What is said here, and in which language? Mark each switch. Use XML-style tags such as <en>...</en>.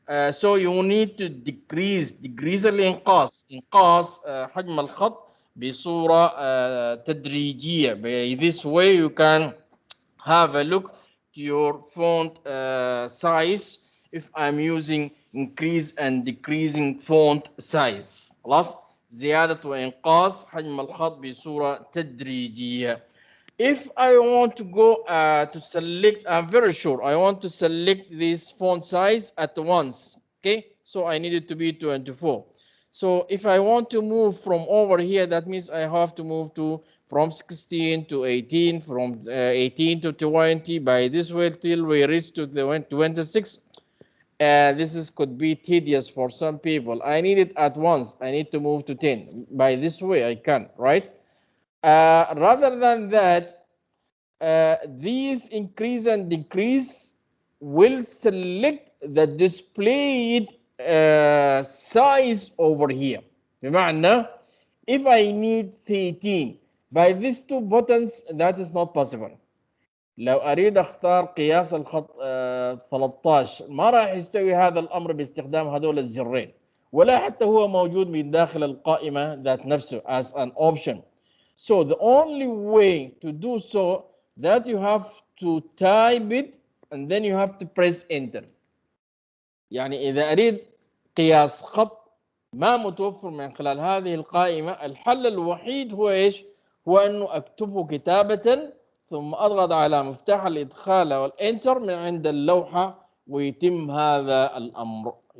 <en>So you need to decrease</en> <ar>الإنقاص حجم الخط بصورة تدريجية.</ar> <en>By this way you can have a look to your font size if I'm using increase and decreasing font size.</en> <ar>خلاص, زيادة وإنقاص حجم الخط بصورة تدريجية.</ar> <en>If I want to go to select, I'm very sure I want to select this font size at once. Okay, so I need it to be 24. So if I want to move from over here, that means I have to move to from 16 to 18, from 18 to 20, by this way till we reach to the 26. This could be tedious for some people. I need it at once. I need to move to 10. By this way I can, right? Rather than that, these increase and decrease will select the displayed size over here.</en> <ar>بمعنى,</ar> <en>if I need 13 by these two buttons, that is not possible.</en> <ar>لو أريد أختار قياس الخط 13 ما راح يستوي هذا الأمر باستخدام هذول الزرين, ولا حتى هو موجود من داخل القائمة ذات نفسه</ar> <en>as an option. So the only way to do so, that you have to type it and then you have to press enter.</en> <ar>يعني إذا أريد قياس خط ما متوفر من خلال هذه القائمة, الحل الوحيد هو إيش؟ هو أنه أكتبه كتابة ثم أضغط على مفتاح الإدخال والإنتر من عند اللوحة ويتم هذا الأمر.</ar>